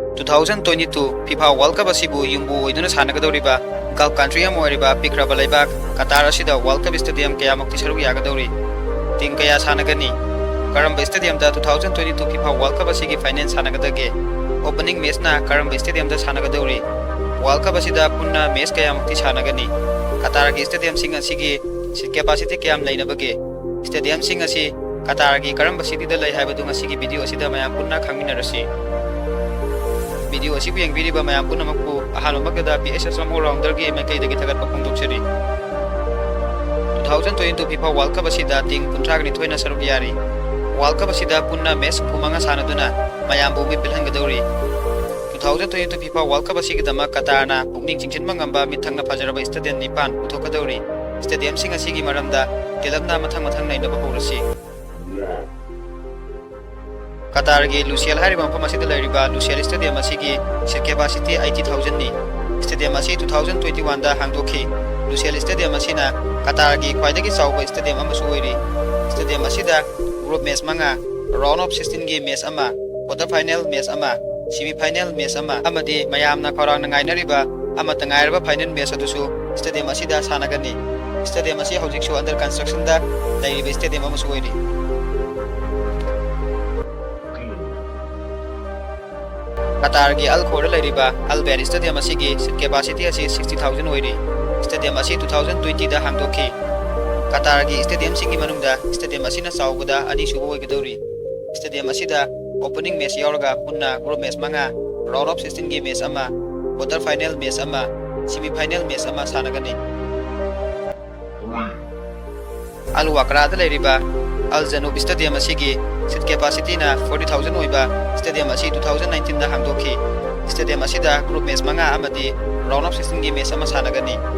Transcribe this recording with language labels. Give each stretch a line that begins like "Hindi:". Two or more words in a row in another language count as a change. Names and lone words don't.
Manipuri: 2022 FIFA World Cup asibu yumbu oiduna sanagadoriba
English: Gulf country
Manipuri: am oiriba pikraba laibak Qatar asida World Cup stadium kaya mukti saruk yagadori team kaya sanagani Karamba stadium da 2022 FIFA World Cup asigi finance sanagadage
English: opening match
Manipuri: na Karamba stadium da sanagadori World Cup asida punna match kaya mukti sanagani Qatar gi stadium sing asigi
English: seat capacity
Manipuri: kayam lainabage stadium sing asi Qatar gi Karamba city da lai haibadu asigi video asida mayam punna khangminarasi video asibu yang biri ba mayam punna makpu ahalo magada PSS
English: all rounder game
Manipuri: kai dagi thagat pakung dukseri 2022 FIFA World Cup asida ting kuntragni thoina saruk yari World Cup asida punna match kumanga sanaduna mayam bu bilhan gadori 2022 FIFA World Cup asigi dama Qatar na pukning chingchin mangamba mithangna fajaraba stadium nipan uthokadori stadium sing asigi maramda kelabna mathang nainaba horasi Qatar gi Lusail hariba mafam asida lairiba Lusail stadium asigi
English: seat capacity
Manipuri: 80,000 ni stadium asi 2021 da hangdokhi Lusail stadium asina Qatar gi khwaidagi chawba stadium amasu oiri stadium asida
English: group match
Manipuri: manga
English: round of 16
Manipuri: gi match ama
English: quarter final match
Manipuri: ama
English: semi final match
Manipuri: ama amadi mayamna khawrang ngainariba ama tangairba
English: final match
Manipuri: adusu stadium asida sanagani stadium asi hojiksu
English: under construction
Manipuri: da lairiba stadium amasu oiri Qatar gi Al Khor lairiba Al Bayr stadium asigi
English: seat capacity
Manipuri: asi 60,000 oiri stadium asi 2020 da hangdokhi Qatar gi stadium singi manungda stadium asina chawbada ani subo oigadori stadium asida
English: opening match
Manipuri: yauraga punna
English: group match
Manipuri: manga
English: round of 16
Manipuri: gi match ama
English: quarter final match
Manipuri: ama
English: semi final match
Manipuri: ama sanagani Al Wakra da lairiba Al Janub stadium asigi
English: seat capacity
Manipuri: na 40,000 oiba stadium asi 2019 da hangdokhi stadium asida
English: group match
Manipuri: manga amadi
English: round of 16
Manipuri: gi match ama sanagani